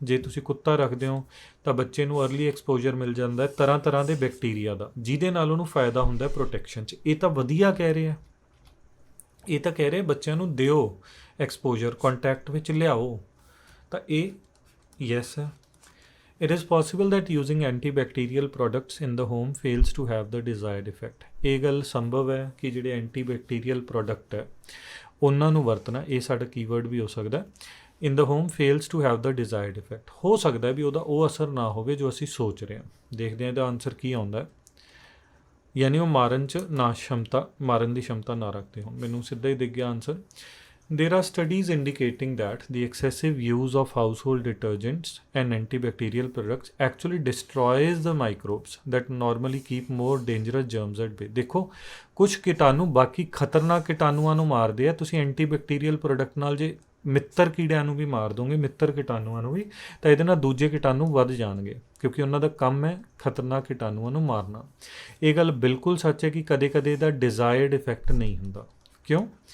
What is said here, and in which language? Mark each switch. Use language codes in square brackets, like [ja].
[pa] ਜੇ ਤੁਸੀਂ ਕੁੱਤਾ ਰੱਖਦੇ ਹੋ ਤਾਂ ਬੱਚੇ ਨੂੰ अर्ਲੀ ਐਕਸਪੋਜਰ ਮਿਲ ਜਾਂਦਾ ਹੈ ਤਰ੍ਹਾਂ ਤਰ੍ਹਾਂ ਦੇ ਬੈਕਟੀਰੀਆ ਦਾ, ਜਿਹਦੇ ਨਾਲ ਉਹਨੂੰ ਫਾਇਦਾ ਹੁੰਦਾ ਪ੍ਰੋਟੈਕਸ਼ਨ 'ਚ। ਇਹ ਤਾਂ ਵਧੀਆ ਕਹਿ ਰਹੇ ਆ, ਇਹ ਤਾਂ ਕਹਿ ਰਹੇ ਬੱਚਿਆਂ ਨੂੰ ਦਿਓ ਐਕਸਪੋਜਰ, ਕੰਟੈਕਟ ਵਿੱਚ ਲਿਆਓ, ਤਾਂ ਇਹ ਯੈਸ ਹੈ। [en] It is possible that using antibacterial products in the home fails to have the desired effect। [pa] ਇਹ ਗੱਲ ਸੰਭਵ ਹੈ ਕਿ ਜਿਹੜੇ ਐਂਟੀਬੈਕਟੀਰੀਅਲ ਪ੍ਰੋਡਕਟ ਹੈ ਉਹਨਾਂ ਨੂੰ ਵਰਤਣਾ, ਇਹ ਸਾਡਾ ਕੀਵਰਡ ਵੀ ਹੋ ਸਕਦਾ। [en] in the home fails to have the desired effect, [pa] ਹੋ ਸਕਦਾ ਵੀ ਉਹਦਾ ਉਹ ਅਸਰ ਨਾ ਹੋਵੇ ਜੋ ਅਸੀਂ ਸੋਚ ਰਹੇ ਹਾਂ। ਦੇਖਦੇ ਹਾਂ ਇਹਦਾ ਆਨਸਰ ਕੀ ਆਉਂਦਾ, ਯਾਨੀ ਉਹ ਮਾਰਨ 'ਚ ਨਾ ਸ਼ਮਤਾ, ਮਾਰਨ ਦੀ ਸ਼ਮਤਾ ਨਾ ਰੱਖਦੇ ਹੋਣ। ਮੈਨੂੰ ਸਿੱਧਾ ਹੀ ਦਿਖ ਗਿਆ answer. [en] There are studies indicating that the excessive use of household detergents and antibacterial products actually destroys the microbes that normally keep more dangerous germs at bay। [pa] ਦੇਖੋ, ਕੁਝ ਕੀਟਾਣੂ ਬਾਕੀ ਖਤਰਨਾਕ ਕੀਟਾਣੂਆਂ ਨੂੰ ਮਾਰਦੇ ਆ, ਤੁਸੀਂ ਐਂਟੀਬੈਕਟੀਰੀਅਲ ਪ੍ਰੋਡਕਟ ਨਾਲ ਜੇ ਮਿੱਤਰ ਕੀੜਿਆਂ ਨੂੰ ਵੀ ਮਾਰ ਦੋਗੇ, ਮਿੱਤਰ ਕੀਟਾਣੂਆਂ ਨੂੰ ਵੀ, ਤਾਂ ਇਹਦੇ ਨਾਲ ਦੂਜੇ ਕੀਟਾਣੂ ਵੱਧ ਜਾਣਗੇ, ਕਿਉਂਕਿ ਉਹਨਾਂ ਦਾ ਕੰਮ ਹੈ ਖਤਰਨਾਕ ਕੀਟਾਣੂਆਂ ਨੂੰ ਮਾਰਨਾ। ਇਹ ਗੱਲ ਬਿਲਕੁਲ ਸੱਚ ਹੈ ਕਿ ਕਦੇ ਕਦੇ ਇਹਦਾ ਡਿਜ਼ਾਇਰਡ ਇਫੈਕਟ ਨਹੀਂ ਹੁੰਦਾ। ਕਿਉਂ?